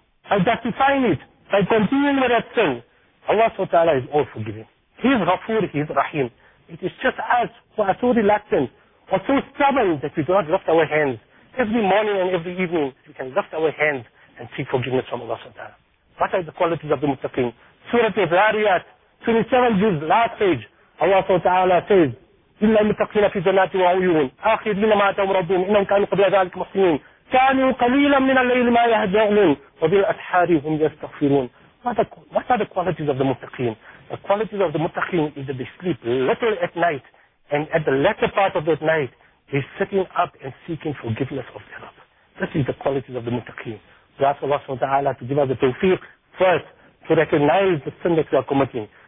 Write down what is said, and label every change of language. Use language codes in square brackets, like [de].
[en] By justifying it, by continuing with that sin, Allah subhanahu wa ta'ala is all forgiving. He is Ghafoor, He is Rahim. It is just us who are so reluctant or so stubborn that we do not lift our hands. Every morning and every evening, we can lift our hands and seek forgiveness from Allah subhanahu wa ta'ala. What are the qualities of the Muttaqeen? Surah Al-Zariyat, 27 verse, last page, Allah subhanahu wa ta'ala says, [ar] إِلَّا الْمُتَّقِينَ فِي جَنَّاتِ وَعُيُونَ آخِرِينَ مَا أَتَوْمُ رَبِّهِمْ إِنَّهُمْ كَانُوا قَبْلَ ذَلِكَ مُحْسِنِينَ كَانُوا قَلِيلًا مِنَ اللَّيْلِ مَا يَهْجَعُونَ وَبِالْأَسْحَارِ هُمْ يَسْتَغْفِرُونَ. [en] What are the qualities of the Muttaqeen? The qualities of the Muttaqeen is that they sleep little at night, and at the latter part of that night, he's sitting up and seeking forgiveness of their Rabb. This is the qualities of the Muttaqeen. We ask Allah subhanahu wa ta'ala to give us the tawfiq first to recognize the sin that we are committing.